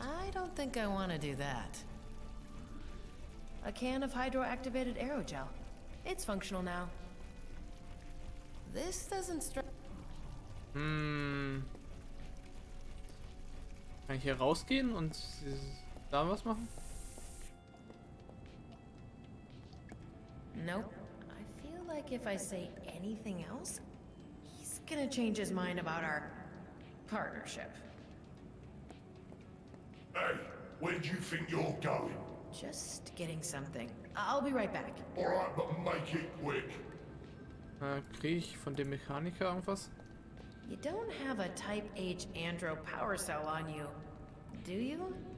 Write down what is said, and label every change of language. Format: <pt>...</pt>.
<en>I don't think I want to do that. A can of hydro-activated aerogel. It's functional now. This doesn't strike.</en> <de>Kann ich hier rausgehen und da was machen?</de> <en>Nope. I feel like if I say anything else, he's gonna change his mind about our partnership. Hey, where do you think you're going? Just getting something. I'll be right back. Alright, but make it quick.</en> <de>Krieg ich von dem Mechaniker irgendwas?</de> <en>You don't have a Type H andro power cell on you, do you?</en>